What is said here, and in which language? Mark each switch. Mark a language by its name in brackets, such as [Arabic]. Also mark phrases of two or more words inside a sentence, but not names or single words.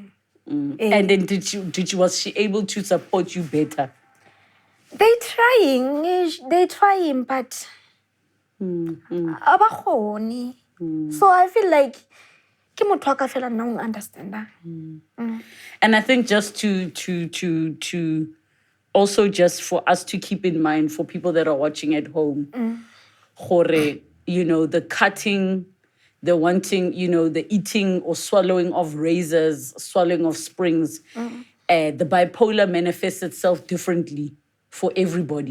[English] And then was she able to support you better? They trying but abakgoni. So I feel like [Southern Sotho] ke motho ka fela nna o understand. [English] And I think just to also just for us to keep in mind for people that are watching at home, gore, the cutting, the wanting, the eating or swallowing of razors, swallowing of springs, the bipolar manifests itself differently for everybody.